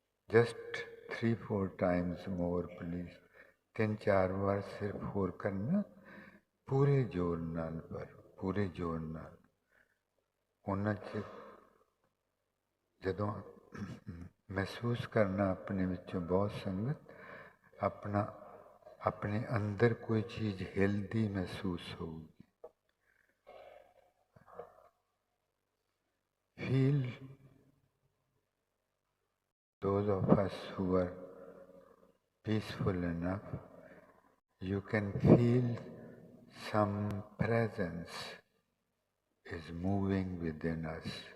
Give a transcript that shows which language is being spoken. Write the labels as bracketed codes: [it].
[en] Just 3-4 times more please। [pa] 3-4 ਵਾਰ ਸਿਰਫ ਹੋਰ ਕਰਨਾ, ਪੂਰੇ ਜ਼ੋਰ ਨਾਲ, ਪਰ ਪੂਰੇ ਜ਼ੋਰ ਨਾਲ। ਉਹਨਾਂ 'ਚ ਜਦੋਂ ਮਹਿਸੂਸ ਕਰਨਾ ਆਪਣੇ ਵਿੱਚੋਂ ਬਹੁਤ ਸੰਗਤ, ਆਪਣਾ ਆਪਣੇ ਅੰਦਰ ਕੋਈ ਚੀਜ਼ ਹਿਲਦੀ ਮਹਿਸੂਸ ਹੋਊਗੀ। [en] Feel those of us who are peaceful enough, you can feel some presence is moving within us.